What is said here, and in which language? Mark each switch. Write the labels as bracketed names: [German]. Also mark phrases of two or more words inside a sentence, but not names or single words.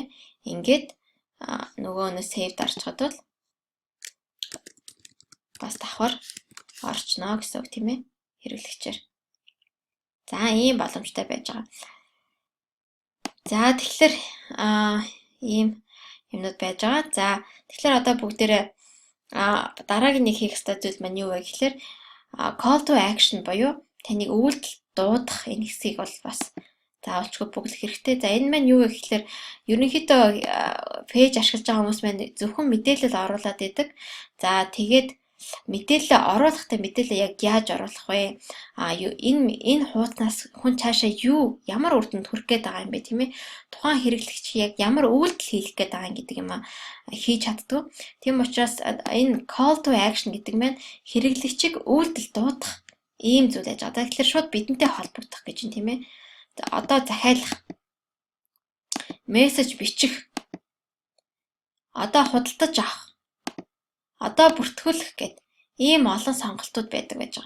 [Mongolian] Ингээд нөгөөнөө save дарчхад бол бас давхар орчноо гэсэн үг тийм ээ. Хэрэглэгчээр. За ийм боломжтой байж байгаа. За тэгэхээр ийм юмнууд байж байгаа. За тэгэхээр одоо бүгдээрээ дараагийн нэг хийх ёстой зүйл маань юу вэ гэхээр [English] call to action [Mongolian] буюу таныг үйлдэл дуудах энэ хэсгийг бол бас заавалчгүй бүглэх хэрэгтэй. За энэ маань юу вэ гэхээр ерөнхийдөө пэйж ашиглаж байгаа хүмүүс маань зөвхөн мэдээлэл оруулаад идэг. За тэгээд мэдээлэл оруулахдаа мэдээлэл яг яаж оруулах вэ? Энэ хуудаснаас хүн цаашаа ямар үр дүнд хүрэх гээд байгаа юм бэ тийм ээ? Тухайн хэрэглэгч яг ямар үйлдэл хийх гээд байгаа гэдэг юм хийж чаддаг. Тийм учраас энэ [English] call to action [Mongolian] гэдэг маань хэрэглэгчийг үйлдэл дуудах ийм зүйл яж байгаа. Тэгэхээр шууд бидэнтэй холбогдох гэж юм тийм ээ. Одоо захиалах, мессеж бичих, одоо худалдаж авах, одоо бүртгүүлэх гэд ийм олон сонголтууд байдаг байж байгаа.